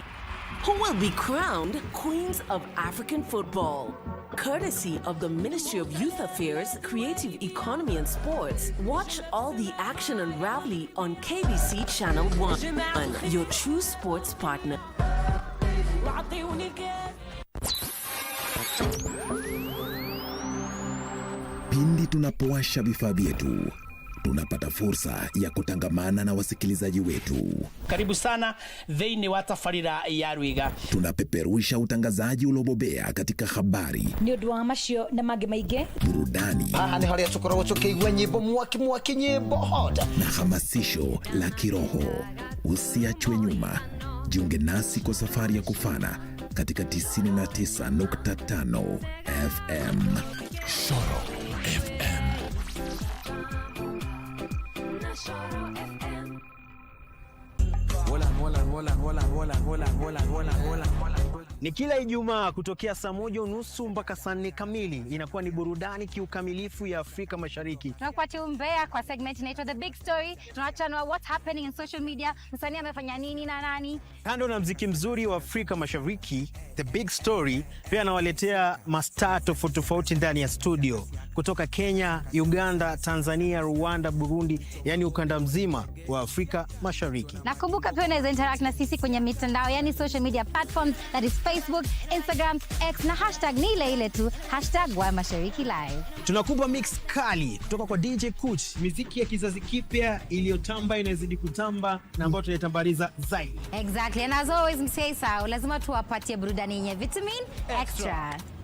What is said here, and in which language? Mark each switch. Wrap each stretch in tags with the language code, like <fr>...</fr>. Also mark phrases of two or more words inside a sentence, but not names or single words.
<en>Who will be crowned Queens of African Football? Courtesy of the Ministry of Youth Affairs, Creative Economy and Sports. Watch all the action unraveling on KBC Channel 1, your true sports partner.</en> <sw>Pindi tunapowasha vifaa vyetu, tunapata fursa ya kutangamana na wasikilizaji wetu. Karibu sana</sw> <ki>thĩinĩ wa tabarĩra ya Rwiga.</ki> <sw>Tunapeperusha utangazaji uliobobea katika habari,</sw> <ki>nĩ ũndũ wa macio na mangĩ maingĩ,</ki> <sw>burudani,</sw> <ki>haha nĩ harĩa tũkoragwo tũkĩigua nyĩmbo mwaki nyĩmbo hot,</ki> <sw>na hamasisho la kiroho. Usiachwe nyuma. Jiunge nasi kwa safari ya kufana katika 99.5 FM. Shoro FM. Ni kila Ijumaa kutokea saa 1:30 mpaka saa 4 kamili. Inakuwa ni burudani kiukamilifu ya Afrika Mashariki. Tunakupatia umbea kwa segment inaitwa The Big Story. Tunachanua</sw> <en>what's happening in social media,</en> <sw>msanii amefanya nini na nani. Kando na mziki mzuri wa Afrika Mashariki, The Big Story pia anawaletea mastaa tofauti ndani ya studio kutoka Kenya, Uganda, Tanzania, Rwanda, Burundi, yani ukanda mzima wa Afrika Mashariki. Nakumbuka pia unaweza interact na sisi kwenye mitandao, yani</sw> <en>social media platforms, that is Facebook, Instagram, X</en> <sw>na hashtag ni ile tu #WaMasharikiLive. Tunakupa mix kali kutoka kwa DJ Kuch, muziki ya kizazi kipya iliyotamba inazidi kutamba na ambayo tunaitambaliza zaidi.</sw> <en>Exactly, and as always</en> <sw>msisahau lazima tuwapatie burudani yenye</sw> <en>vitamin extra.</en>